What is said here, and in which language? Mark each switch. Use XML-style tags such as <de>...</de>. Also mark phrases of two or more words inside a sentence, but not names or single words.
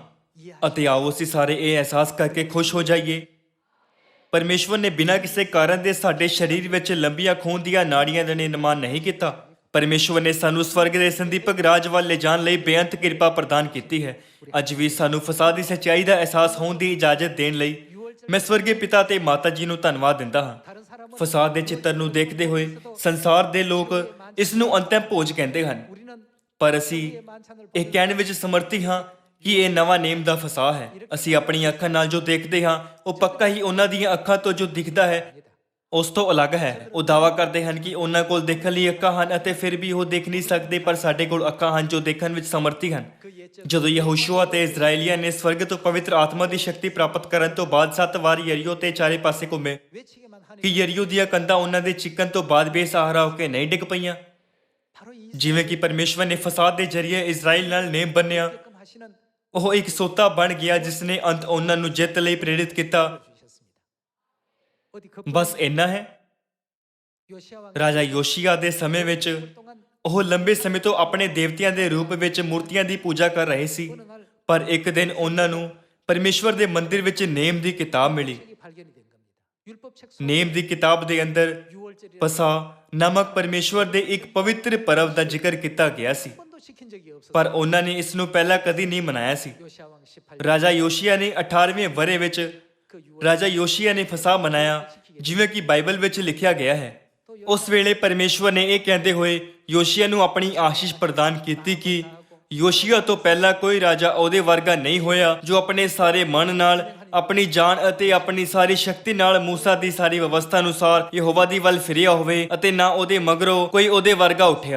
<pa>ਅਤੇ ਆਓ ਅਸੀਂ ਸਾਰੇ ਇਹ ਅਹਿਸਾਸ ਕਰਕੇ ਖੁਸ਼ ਹੋ ਜਾਈਏ, ਪਰਮੇਸ਼ਵਰ ਨੇ ਬਿਨਾਂ ਕਿਸੇ ਕਾਰਨ ਦੇ ਸਾਡੇ ਸਰੀਰ ਵਿੱਚ ਲੰਬੀਆਂ ਖੂਨ ਦੀਆਂ ਨਾੜੀਆਂ ਦਾ ਨਿਰਮਾਣ ਨਹੀਂ ਕੀਤਾ। ਪਰਮੇਸ਼ਵਰ ਨੇ ਸਾਨੂੰ ਸਵਰਗ ਦੇ ਸੰਦੀਪਕ ਰਾਜ ਵੱਲ ਲਿਜਾਣ ਲਈ ਬੇਅੰਤ ਕਿਰਪਾ ਪ੍ਰਦਾਨ ਕੀਤੀ ਹੈ। ਅੱਜ ਵੀ ਸਾਨੂੰ ਫਸਾਦ ਦੀ ਸੱਚਾਈ ਦਾ ਅਹਿਸਾਸ ਹੋਣ ਦੀ ਇਜਾਜ਼ਤ ਦੇਣ ਲਈ ਮੈਂ ਸਵਰਗੀ ਪਿਤਾ ਤੇ ਮਾਤਾ ਜੀ ਨੂੰ ਧੰਨਵਾਦ ਦਿੰਦਾ ਹਾਂ।</pa> <ko>다른 사람은</ko> <pa>ਫਸਾਦ ਦੇ ਚਿੱਤਰ ਨੂੰ ਦੇਖਦੇ ਹੋਏ ਸੰਸਾਰ ਦੇ ਲੋਕ ਇਸ ਨੂੰ ਅੰਤਿਮ ਭੋਜ ਕਹਿੰਦੇ ਹਨ,</pa> <ko>우리는</ko> <pa>ਪਰ ਅਸੀਂ</pa> <ko>만찬을</ko> <pa>ਇਹ ਕਹਿਣ ਵਿੱਚ ਸਮਰਥੀ ਹਾਂ ਕਿ ਇਹ ਨਵਾਂ ਨੇਮ ਦਾ ਫਸਾਹ ਹੈ। ਅਸੀਂ ਆਪਣੀਆਂ ਅੱਖਾਂ ਨਾਲ ਜੋ ਦੇਖਦੇ ਹਾਂ ਉਹ ਪੱਕਾ ਹੀ ਉਹਨਾਂ ਦੀਆਂ ਅੱਖਾਂ ਤੋਂ ਜੋ ਦਿਖਦਾ ਹੈ ਉਸ ਤੋਂ ਅਲੱਗ ਹੈ। ਉਹ ਦਾਅਵਾ ਕਰਦੇ ਹਨ ਕਿ ਉਹਨਾਂ ਕੋਲ ਦੇਖਣ ਲਈ ਅੱਖਾਂ ਹਨ ਅਤੇ ਫਿਰ ਵੀ ਉਹ ਦੇਖ ਨਹੀਂ ਸਕਦੇ, ਪਰ ਸਾਡੇ ਕੋਲ ਅੱਖਾਂ ਹਨ ਜੋ ਦੇਖਣ ਵਿੱਚ ਸਮਰਥੀ ਹਨ। ਜਦੋਂ ਯਹੋਸ਼ੂਆ ਤੇ ਇਜ਼ਰਾਈਲੀਆਂ ਨੇ ਸਵਰਗ ਤੋਂ ਪਵਿੱਤਰ ਆਤਮਾ ਦੀ ਸ਼ਕਤੀ ਪ੍ਰਾਪਤ ਕਰਨ ਤੋਂ ਬਾਅਦ 7 ਵਾਰ ਯਰੀਓ ਤੇ ਚਾਰੇ ਪਾਸੇ ਘੁੰਮੇ,</pa> <ko>외치기만 하니</ko> <pa>ਕਿ ਯਰੀਓ ਦੀਆਂ ਕੰਧਾਂ ਉਹਨਾਂ ਦੇ ਚਿੱਕਣ ਤੋਂ ਬਾਅਦ ਬੇਸਹਾਰਾ ਹੋ ਕੇ ਨਹੀਂ ਡਿੱਗ ਪਈਆਂ।</pa> <ko>바로 이</ko> <pa>ਜਿਵੇਂ ਕਿ ਪਰਮੇਸ਼ਵਰ ਨੇ ਫਸਾਦ ਦੇ ਜ਼ਰੀਏ ਇਜ਼ਰਾਈਲ ਨਾਲ ਨੇਮ ਬੰਨਿਆ,</pa> <ko>끔 하시는</ko> <pa>ਉਹ ਇੱਕ ਸੋਤਾ ਬਣ ਗਿਆ ਜਿਸ ਨੇ ਅੰਤ ਉਹਨਾਂ ਨੂੰ ਜਿੱਤ ਲਈ ਪ੍ਰੇਰਿਤ ਕੀਤਾ।</pa> <ko>주셨습니다. 어디 그</ko> <pa>ਬਸ ਇੰਨਾ ਹੈ।</pa> <ko>요시아 왕</ko> <pa>ਰਾਜਾ ਯੋਸ਼ੀਆ ਦੇ ਸਮੇਂ ਵਿੱਚ</pa> <ko>동안</ko> <pa>ਉਹ ਲੰਬੇ ਸਮੇਂ ਤੋਂ ਆਪਣੇ ਦੇਵਤਿਆਂ ਦੇ ਰੂਪ ਵਿੱਚ ਮੂਰਤੀਆਂ ਦੀ ਪੂਜਾ ਕਰ ਰਹੇ ਸੀ,</pa> <ko>어느 날</ko> <pa>ਪਰ ਇੱਕ ਦਿਨ ਉਹਨਾਂ ਨੂੰ ਪਰਮੇਸ਼ਵਰ ਦੇ ਮੰਦਿਰ ਵਿੱਚ ਨੇਮ ਦੀ ਕਿਤਾਬ ਮਿਲੀ।</pa> <ko>책이 발견이 된 겁니다. 율법 책 속에</ko> <pa>ਨੇਮ ਦੀ ਕਿਤਾਬ ਦੇ ਅੰਦਰ</pa> <ko>6월절이라는</ko> <pa>ਪਸਾ ਨਾਮਕ ਪਰਮੇਸ਼ਵਰ ਦੇ ਇੱਕ ਪਵਿੱਤਰ ਪਰਵ ਦਾ ਜ਼ਿਕਰ ਕੀਤਾ ਗਿਆ ਸੀ,</pa> <ko>한 번도 시킨 적이 없었어요.</ko> <pa>ਪਰ ਉਹਨਾਂ ਨੇ ਇਸ ਨੂੰ ਪਹਿਲਾਂ ਕਦੀ ਨਹੀਂ ਮਨਾਇਆ ਸੀ।</pa> <ko>요시아 왕 18년</ko> <pa>ਰਾਜਾ ਯੋਸ਼ੀਆ ਨੇ 18ਵੇਂ ਵਰ੍ਹੇ ਵਿੱਚ</pa> <ko>그 6월</ko> <pa>ਰਾਜਾ ਯੋਸ਼ੀਆ ਨੇ ਫਸਾ ਮਨਾਇਆ, ਜਿਵੇਂ ਕਿ ਬਾਈਬਲ ਵਿੱਚ ਲਿਖਿਆ ਗਿਆ ਹੈ। ਉਸ ਵੇਲੇ ਪਰਮੇਸ਼ਵਰ ਨੇ ਇਹ ਕਹਿੰਦੇ ਹੋਏ ਯੋਸ਼ੀਆ ਨੂੰ ਆਪਣੀ ਆਸ਼ੀਸ਼ ਪ੍ਰਦਾਨ ਕੀਤੀ ਕਿ ਯੋਸ਼ੀਆ ਤੋਂ ਪਹਿਲਾਂ ਕੋਈ ਰਾਜਾ ਉਹਦੇ ਵਰਗਾ ਨਹੀਂ ਹੋਇਆ ਜੋ ਆਪਣੇ ਸਾਰੇ ਮਨ ਨਾਲ, ਆਪਣੀ ਜਾਨ ਅਤੇ ਆਪਣੀ ਸਾਰੀ ਸ਼ਕਤੀ ਨਾਲ ਮੂਸਾ ਦੀ ਸਾਰੀ ਵਿਵਸਥਾ ਅਨੁਸਾਰ ਯਹੋਵਾ ਦੀ ਵੱਲ ਫਿਰਿਆ ਹੋਵੇ, ਅਤੇ ਨਾ ਉਹਦੇ ਮਗਰੋਂ ਕੋਈ ਉਹਦੇ ਵਰਗਾ ਉੱਠਿਆ।</pa>